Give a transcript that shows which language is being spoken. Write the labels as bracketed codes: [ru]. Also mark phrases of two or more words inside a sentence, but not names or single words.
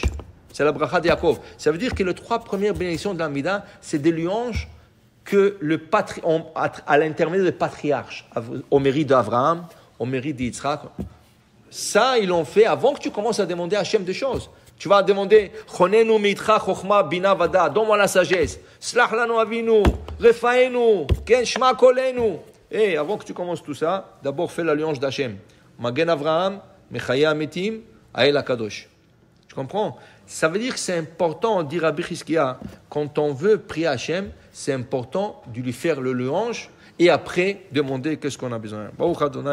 [fr] C'est la bracha de Yaakov. Ça veut dire que les 3 premières bénédictions de l'Amida, c'est des louanges que à l'intermédiaire des patriarches, au mérite d'Abraham, au mérite d'Yitzhak. Ça, ils l'ont fait avant que tu commences à demander à Hachem des choses. Tu vas demander, [he] חננו מאתך חכמה בינה ודעת, [fr] donne-moi la sagesse. [he] סלח לנו אבינו רפאנו כן שמע קולנו. [fr] Et avant que tu commences tout ça, d'abord fais la louange d'Hachem. [he] מגן אברהם מחיה המתים האל הקדוש. [fr] Tu comprends? Ça veut dire que c'est important, dit Rabbi Chizkiya, quand on veut prier Hachem, c'est important de lui faire le louange et après demander qu'est-ce qu'on a besoin.